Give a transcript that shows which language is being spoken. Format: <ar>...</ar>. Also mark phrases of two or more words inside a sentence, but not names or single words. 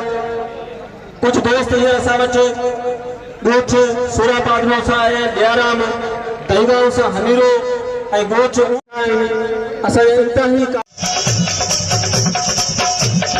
<sd>कुछ दोस्त ये असां वटि गोठ सूराबाद में सा है, दियाराम दहीगांव से हमीरो ऐं गोठ असां इंतहा</sd>